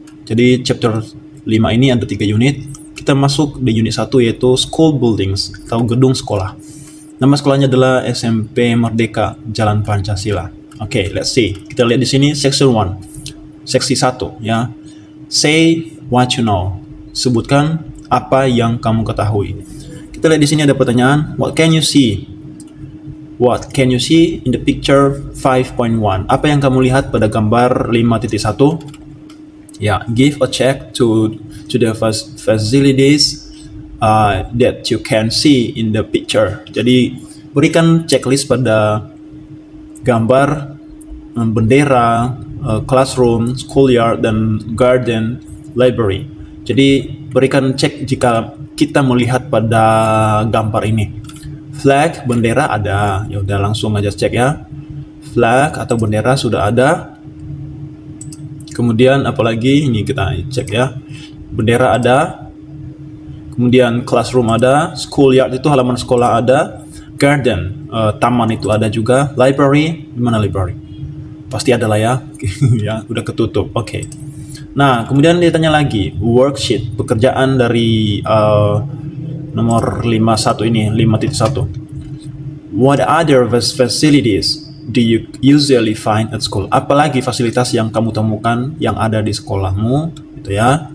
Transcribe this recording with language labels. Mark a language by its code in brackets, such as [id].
[id] Jadi chapter 5 ini ada 3 unit. Kita masuk di unit 1, yaitu school buildings atau gedung sekolah. Nama sekolahnya adalah SMP Merdeka Jalan Pancasila. Oke, [en] let's see. [id] Kita lihat di sini section 1. Seksi 1 ya. [en] Say what you know. [id] Sebutkan apa yang kamu ketahui. Kita lihat di sini ada pertanyaan, [en] what can you see? What can you see in the picture 5.1? [id] Apa yang kamu lihat pada gambar 5.1? [en] Ya, give a check to the facilities that you can see in the picture. [id] Jadi berikan checklist pada gambar bendera, classroom, schoolyard, dan garden, library. Jadi berikan cek jika kita melihat pada gambar ini. Flag, bendera ada, ya udah langsung aja cek ya. Flag atau bendera sudah ada. Kemudian apalagi ini kita cek ya, bendera ada, kemudian classroom ada, schoolyard itu halaman sekolah ada, garden taman itu ada juga, library, gimana library? Pasti ada lah ya, ya udah ketutup. Oke. Nah kemudian dia tanya lagi, worksheet, pekerjaan dari nomor 51 ini, 5.1. [en] What other facilities do you usually find at school? [id] Apalagi fasilitas yang kamu temukan yang ada di sekolahmu, gitu ya.